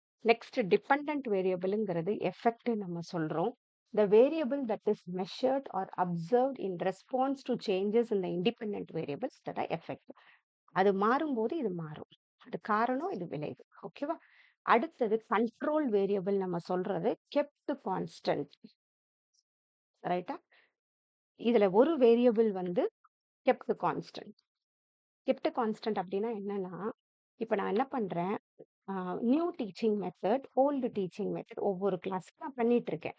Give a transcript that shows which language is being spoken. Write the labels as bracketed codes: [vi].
[ta] Next dependent வேரியபிள்ங்கிறது effect நம்ம சொல்றோம். [en] The variable that is measured or observed in response to changes in the independent variables that are effect. [ta] அது மாறும்போது இது மாறும். அது காரணம், இது விளைவு. ஓகேவா? அடுத்தது கண்ட்ரோல் வேரியபிள் நம்ம சொல்றது கெப்ட் கான்ஸ்டன்ட். ரைட்டா? இதுல ஒரு வேரியபிள் வந்து கெப்ட் கான்ஸ்டன்ட். கெப்ட் கான்ஸ்டன்ட் அப்படின்னா என்னன்னா, இப்ப நான் என்ன பண்றேன், new teaching method, old teaching method ஒவ்வொரு கிளாஸ்க்கு நான் பண்ணிட்டு இருக்கேன்.